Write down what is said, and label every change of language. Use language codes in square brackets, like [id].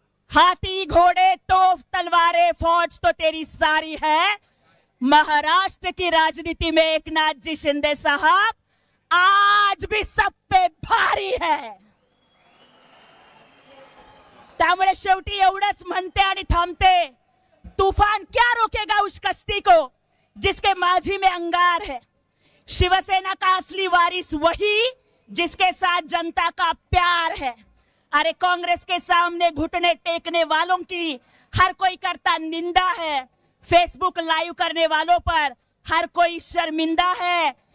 [hi] हाथी घोड़े तोफ तलवारें फौज तो तेरी सारी है. महाराष्ट्र की राजनीति में एकनाथ जी शिंदे साहब आज भी सब पे भारी है. [mr] त्यामुळे शेवटी एवढंच म्हणते आणि थांबते, [hi] तूफान क्या रोकेगा उस कश्ती को जिसके माझी में अंगार है. शिवसेना का असली वारिस वही जिसके साथ जनता का प्यार है. अरे कांग्रेस के सामने घुटने टेकने वालों की हर कोई करता निंदा है. फेसबुक लाइव करने वालों पर हर कोई शर्मिंदा है.